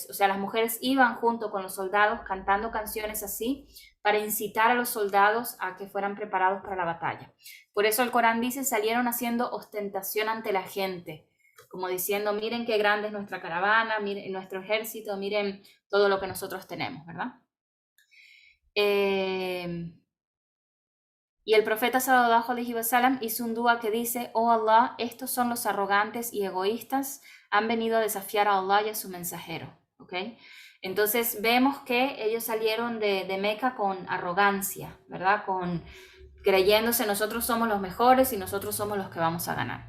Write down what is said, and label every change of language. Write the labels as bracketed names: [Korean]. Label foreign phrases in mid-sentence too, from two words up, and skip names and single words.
[Spanish] O sea, las mujeres iban junto con los soldados cantando canciones así para incitar a los soldados a que fueran preparados para la batalla. Por eso el Corán dice: salieron haciendo ostentación ante la gente, como diciendo: miren qué grande es nuestra caravana, miren nuestro ejército, miren todo lo que nosotros tenemos, ¿verdad? Y el profeta [Arabic] صلى الله عليه وسلم [Spanish] hizo un dua que dice: oh Allah, estos son los arrogantes y egoístas, han venido a desafiar a Allah y a su mensajero. ¿Ok? Entonces vemos que ellos salieron de Meca con arrogancia, ¿verdad? Creyéndose: nosotros somos los mejores y nosotros somos los que vamos a ganar.